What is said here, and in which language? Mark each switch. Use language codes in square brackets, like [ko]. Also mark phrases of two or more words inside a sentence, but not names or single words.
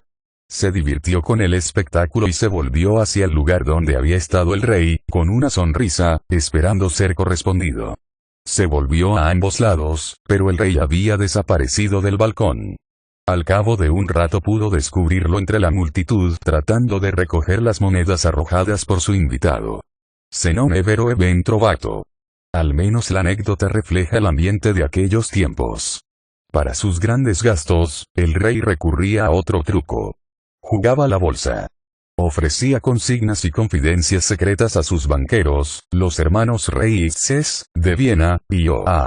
[es] Se divirtió con el espectáculo y se volvió hacia el lugar donde había estado el rey, con una sonrisa, esperando ser correspondido. Se volvió a ambos lados, pero el rey había desaparecido del balcón. Al cabo de un rato pudo descubrirlo entre la multitud tratando de recoger las monedas arrojadas por su invitado. [it] Se non è vero e ben trovato. [es] Al menos la anécdota refleja el ambiente de aquellos tiempos. Para sus grandes gastos, el rey recurría a otro truco. Jugaba la bolsa. Ofrecía consignas y confidencias secretas a sus banqueros, los hermanos Reitzes, de Viena, y A.